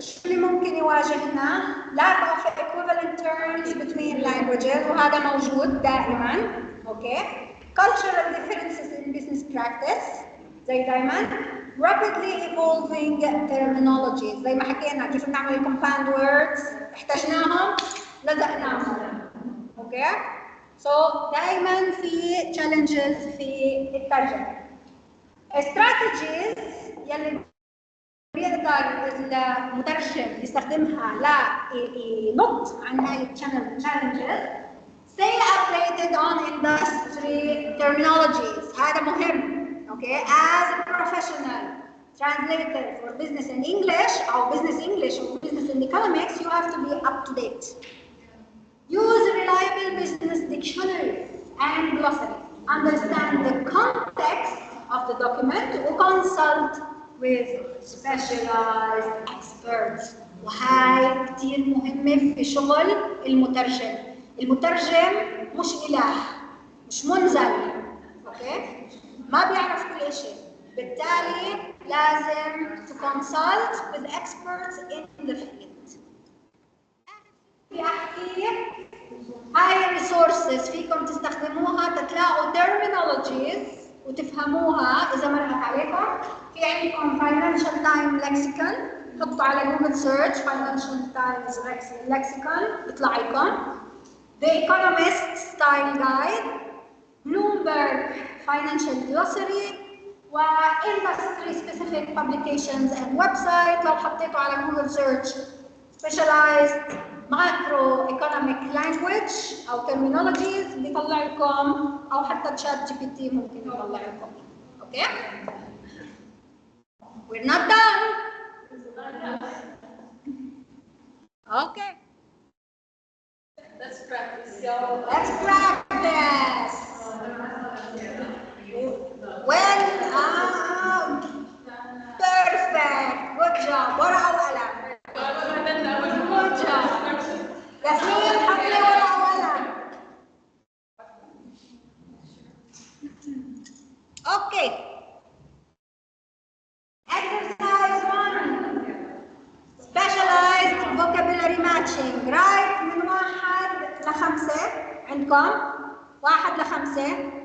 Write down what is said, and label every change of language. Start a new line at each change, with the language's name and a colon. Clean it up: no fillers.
Arabic: شو اللي ممكن يواجهنا؟
English: Lack of equivalent terms between languages
Arabic: وهذا موجود دائما.
English: Okay. Cultural differences in business practice.
Arabic: زي دائما.
English: Rapidly evolving terminologies.
Arabic: زي ما حكينا كيف بنعمل
English: compound words
Arabic: احتاجناهم لزقناهم.
English: Okay.
Arabic: So دائما في challenges في الترجمة. Strategies يلي بيقدر المترجم يستخدمها لينط عن هاي challenges.
English: Stay updated on industry terminologies. هذا مهم. Okay. As a professional translator for business and English or business English or business and economics, you have to be up to date. Use reliable business dictionaries and glossaries. Understand the context of the document or consult with specialized experts.
Arabic: وهاي كتير مهمة في شغل المترجم. المترجم مش إله، مش منزل، أوكي؟ ما بيعرف كل شيء. بالتالي لازم
English: to consult with experts in the field.
Arabic: بدي أحكي هاي الريسورسز فيكم تستخدموها تتلاقوا terminologies وتفهموها إذا مرقت عليكم. في عندكم Financial Times Lexicon، حطوا على جوجل سيرش Financial Times Lexicon بيطلع لكم.
English: The Economist Style Guide، Bloomberg Financial Glossary، و Industry Specific Publications and Website.
Arabic: لو حطيتوا على جوجل سيرش Specialized Macroeconomic Language أو Terminologies بيطلع لكم، أو حتى تشات جي بي تي ممكن يطلع لكم.
English: Okay? We're not done. Okay. Let's practice, y'all. Let's practice. Well, perfect. Good job.
Arabic: ورقة وقلم.
English: Good job.
Arabic: ياسمين حط لي ورقة وقلم.
English: Okay. Exercise 1. Specialized vocabulary matching.
Arabic: Right من 1 ل 5 عندكم 1 ل 5.